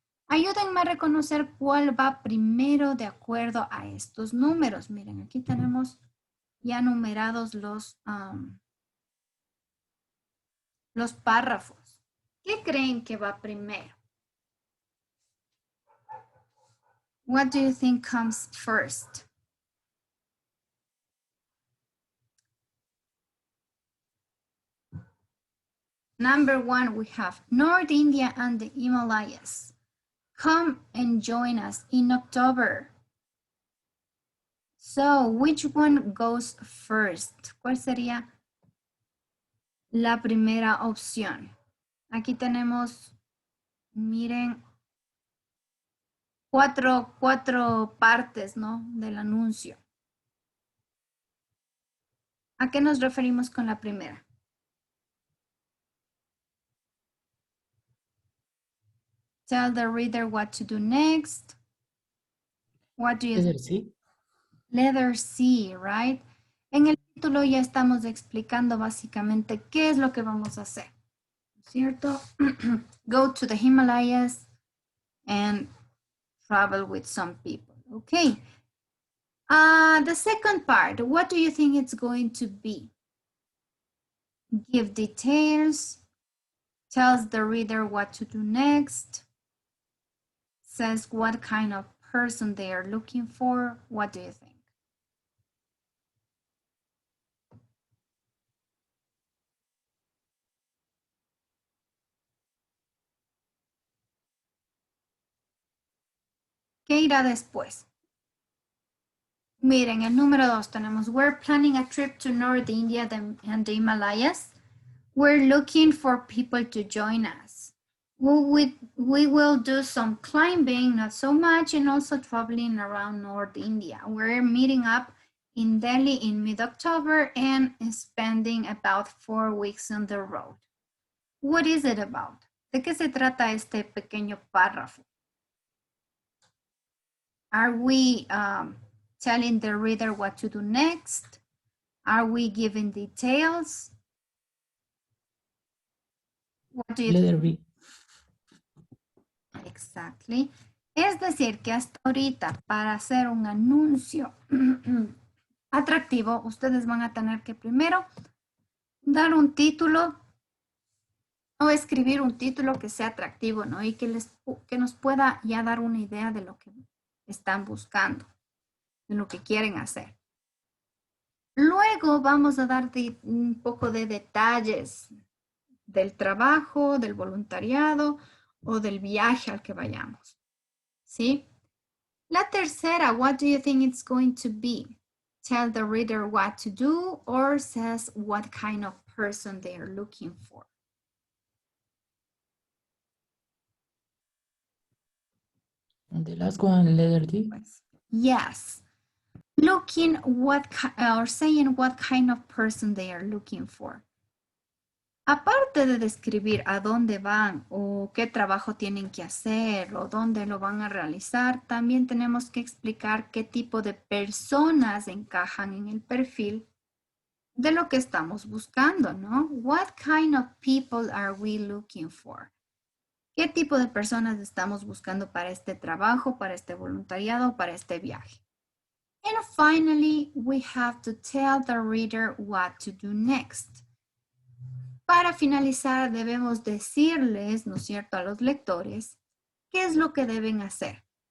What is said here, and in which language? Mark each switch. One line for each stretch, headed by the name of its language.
Spanish: Ayúdenme a reconocer cuál va primero de acuerdo a estos números. Miren, aquí tenemos ya numerados los párrafos. ¿Qué creen que va primero?
English: What do you think comes first? Number 1, we have North India and the Himalayas. Come and join us in October. So, which one goes first?
Spanish: ¿Cuál sería la primera opción? Aquí tenemos, miren, cuatro partes, ¿no? Del anuncio. ¿A qué nos referimos con la primera?
English: Tell the reader what to do next. What do you Letter think? C. Letter C, right?
Spanish: En el título ya estamos explicando básicamente qué es lo que vamos a hacer, ¿cierto?
English: Go to the Himalayas and travel with some people, okay? The second part, what do you think it's going to be? Give details, tells the reader what to do next, says what kind of person they are looking for. What do you think?
Spanish: ¿Qué irá después? Miren, el número 2 tenemos,
English: we're planning a trip to North India and the Himalayas. We're looking for people to join us. We will do some climbing, not so much, and also traveling around North India. We're meeting up in Delhi in mid-October and spending about 4 weeks on the road. What is it about?
Spanish: ¿De qué se trata este pequeño párrafo?
English: Are we telling the reader what to do next? Are we giving details? What do you Letter think? B. Exactly.
Spanish: Es decir, que hasta ahorita para hacer un anuncio atractivo, ustedes van a tener que primero dar un título o escribir un título que sea atractivo, ¿no? Y que nos pueda ya dar una idea de lo que están buscando, de lo que quieren hacer. Luego vamos a dar un poco de detalles del trabajo, del voluntariado o del viaje al que vayamos. ¿Sí? La tercera,
English: what do you think it's going to be? Tell the reader what to do or says what kind of person they are looking for. And the last one, letter D. Yes. Looking or saying what kind of person they are looking for.
Spanish: Aparte de describir a dónde van o qué trabajo tienen que hacer o dónde lo van a realizar, también tenemos que explicar qué tipo de personas encajan en el perfil de lo que estamos buscando, ¿no?
English: What kind of people are we looking for?
Spanish: ¿Qué tipo de personas estamos buscando para este trabajo, para este voluntariado, para este viaje?
English: And finally, we have to tell the reader what to do next.
Spanish: Para finalizar, debemos decirles, ¿no es cierto?, a los lectores, qué es lo que deben hacer.